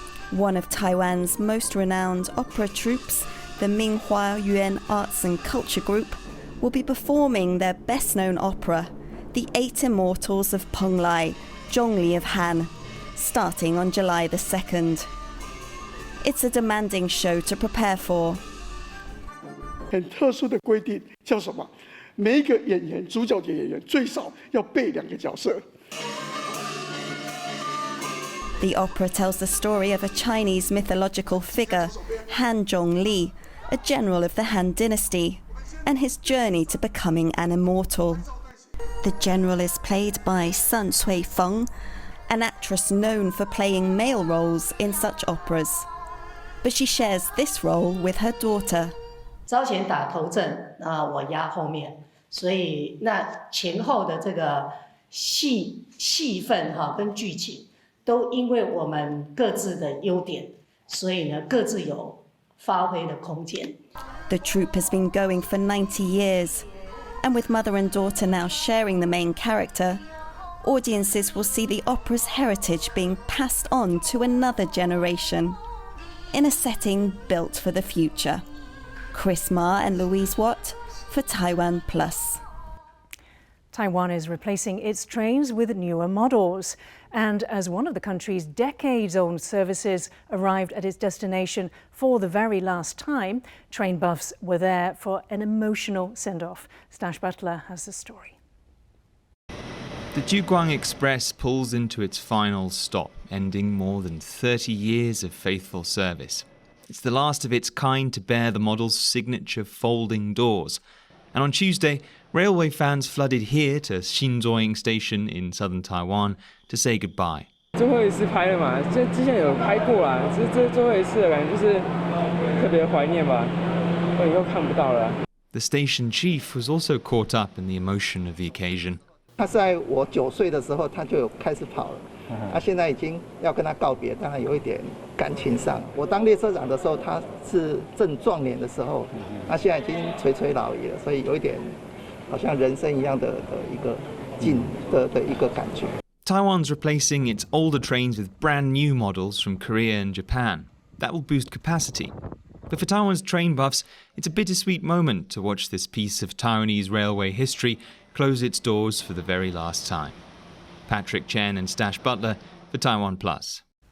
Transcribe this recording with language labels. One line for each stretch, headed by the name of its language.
English: One of Taiwan's most renowned opera troupes, the Minghua Yuan Arts and Culture Group, will be performing their best-known opera, The 8 Immortals of Penglai, Zhongli of Han, starting on July the 2nd. It's a demanding show to prepare for.
Chinese: 很特殊的规定叫什么？每一个演员，主角的演员最少要背2个角色。
English: The opera tells the story of a Chinese mythological figure, Han Zhongli, a general of the Han dynasty, and his journey to becoming an immortal. The general is played by Sun Cui-feng, an actress known for playing male roles in such operas. But she shares this role with her daughter.
Chinese: 招前打头阵，我压后面，所以那前后的这个戏份跟剧情，都因为我们各自的优点，所以呢各自有发挥的空间。
English: The troupe has been going for 90 years, and with mother and daughter now sharing the main character, audiences will see the opera's heritage being passed on to another generation, in a setting built for the future. Chris Ma and Louise Watt for TaiwanPlus. Taiwan is replacing its trains with newer models. And as one of the country's decades-old services arrived at its destination for the very last time, train buffs were there for an emotional send-off. Stash Butler has the story. The Juguang Express pulls into its final stop, ending more than 30 years of faithful service. It's the last of its kind to bear the model's signature folding doors. And on Tuesday, railway fans flooded here to Xinzhuang Station in southern Taiwan to say goodbye.
Chinese: 最后一次拍了嘛，这之前有拍过啦，这最后一次的感觉就是特别怀念吧，我以后看不到了。
English: The station chief was also caught up in the emotion of the occasion.
Chinese: 他在我9岁的时候，他就有开始跑了。他现在已经要跟他告别，当然有一点感情上。我当列车长的时候，他是正壮年的时候，他现在已经垂垂老矣了，所以有一点好像人生一样的一个一个感觉。
English: Taiwan's replacing its older trains with brand new models from Korea and Japan. That will boost capacity. But for Taiwan's train buffs, it's a bittersweet moment to watch this piece of Taiwanese railway history close its doors for the very last time. Patrick Chen and Stash Butler for TaiwanPlus.